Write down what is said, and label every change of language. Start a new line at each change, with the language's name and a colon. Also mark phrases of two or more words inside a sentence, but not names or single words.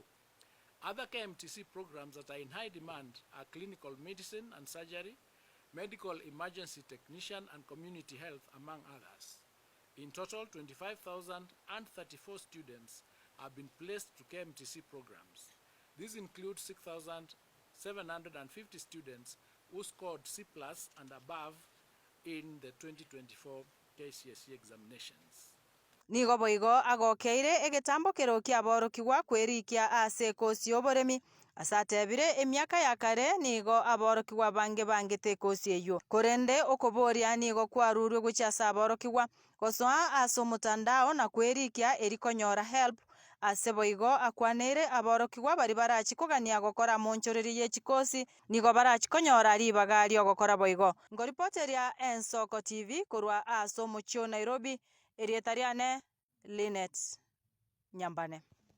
English: Other KMTC programs that are in high demand are clinical medicine and surgery, medical emergency technician, and community health, among others. In total, 25,034 students have been placed to KMTC programs. These include 6,750 students who scored C+ and above in the 2024 KCSE examinations.
Gusii: Nigo boigo agokire egetambukiro kia abaorokigwa kwerikia ase kosi oboremi asatebire emyaka ya kare nigo abaorokigwa bangete kosi eyo korende okoboria nigo kwarurwe gochasa abaorokigwa gosoa ase omotandao na kwerikia erikonyora help ase boigo akwanire abaorokigwa bari barachikogania gokora monchoreri ya chikosi nigo barachikonyora ribaga rio gokora boigo ngoripoteria Ensoko TV korwa ase omochio Nairobi erieta riane Linet Nyambane.